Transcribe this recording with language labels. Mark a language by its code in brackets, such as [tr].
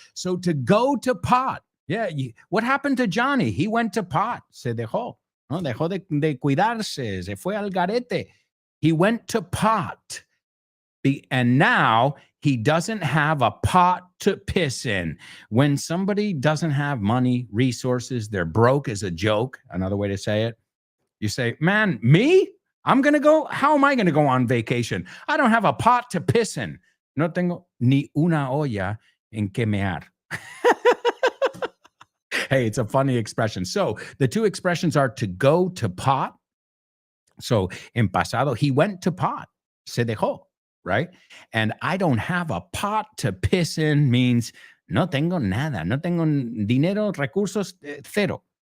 [en] So to go to pot. Yeah. What happened to Johnny? He went to pot. [es] Se dejó. ¿no? Dejó de cuidarse, se fue al garete. [en] He went to pot. And now he doesn't have a pot to piss in. When somebody doesn't have money, resources, they're broke is a joke. Another way to say it. You say, man, me? I'm going to go? How am I going to go on vacation? I don't have a pot to piss in. [es] No tengo ni una olla en que mear. [en] Hey, it's a funny expression. So the two expressions are to go to pot. So [es] en pasado, [en] he went to pot. [es] Se dejó, [en] right? And I don't have a pot to piss in means [es] no tengo nada. No tengo dinero, recursos, cero.